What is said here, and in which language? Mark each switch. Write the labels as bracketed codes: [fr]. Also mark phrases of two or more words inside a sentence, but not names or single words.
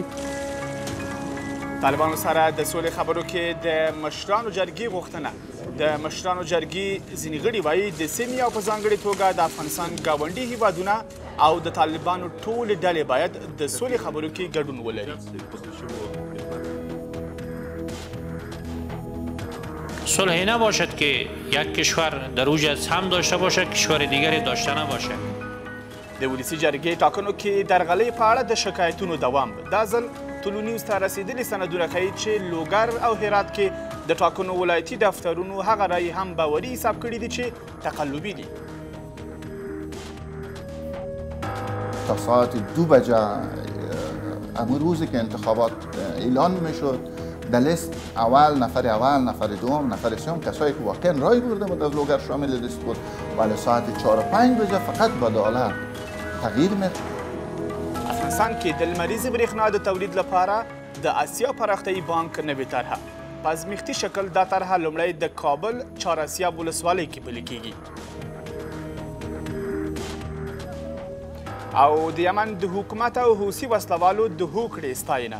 [ps] طالبانو سره د سولې خبرو کې د مشرانو جرګې غوښتنه. د مشرانو جرګې ځینې غړي وایي د سیمې او په ځانګړې توګه د افغانستان ګاونډي هیوادونه او د طالبانو ټولې ډلې باید د سولې خبرو کې ګډون ولري. [fa] صلح نباشد که یک کشور در اوج از هم داشته باشد، کشور دیگری داشته نباشه. [ps] د ولسي جرګې ټاکنو کې درغلۍ په اړه د شکایتونو دوام. دا ځل طلوع نیوز ته رسېدلي سندونه ښیي چې لوګر او هرات کې د ټاکنو ولایتي دفترونو هغه رایې هم باوري حساب کړي دي چې تقلبي دي. [fa] تا ساعت 2 بجه امروز روزی که انتخابات اعلان میشد در لیست اول نفر دوم نفر سوم کسایی که واقعا رای برده بود از لوگر شامل لیست بود ولی ساعت 4 و 5 بجه فقط با دلار تغییر می‌کرد. [ps] افغانستان کې د لمریزې برېښنا د تولید لپاره د اسیا پراختیایي بانک نوې طرحه په ازمیښتي شکل دا طرحه لومړی د کابل چهاراسیاب ولسوالۍ کې پلي کیږي. او د یمن د حکومت او حوثي وسلوالو د هوکړې ستاینه.